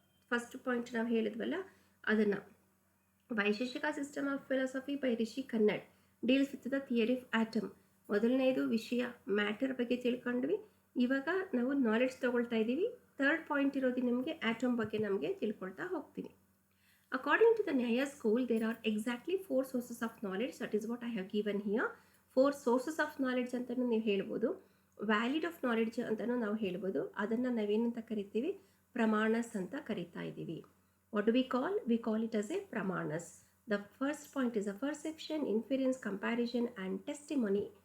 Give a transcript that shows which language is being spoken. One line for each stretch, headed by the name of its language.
English: first point
Kannada: ನಾವು ಹೇಳಿದ್ವಲ್ಲ ಅದನ್ನು.
English: Vaisheshika system of philosophy by Rishi Kanad deals with the theory of atom.
Kannada: ಮೊದಲನೇದು ವಿಷಯ ಮ್ಯಾಟರ್ ಬಗ್ಗೆ ತಿಳ್ಕೊಂಡ್ವಿ. ಇವಾಗ ನಾವು ನಾಲೆಡ್ಜ್ ತೊಗೊಳ್ತಾ ಇದ್ದೀವಿ. ಥರ್ಡ್ ಪಾಯಿಂಟ್ ಇರೋದು ನಿಮಗೆ ಆಟಮ್ ಬಗ್ಗೆ ನಮಗೆ ತಿಳ್ಕೊಳ್ತಾ ಹೋಗ್ತೀವಿ.
English: According to the Nyaya school, there are exactly 4 sources of knowledge. That is what I have given here. 4 sources of knowledge
Kannada: ಅಂತಲೂ ನೀವು ಹೇಳ್ಬೋದು. ವ್ಯಾಲಿಡ್ ಆಫ್ ನಾಲೆಡ್ಜ್ ಅಂತಲೂ ನಾವು ಹೇಳ್ಬೋದು. ಅದನ್ನು ನಾವೇನಂತ ಕರಿತೀವಿ?
English: pramanas
Kannada: ಅಂತ ಕರಿತಾ ಇದ್ದೀವಿ.
English: What do we call? We call it as a pramanas. The first point is a perception, inference, comparison and testimony.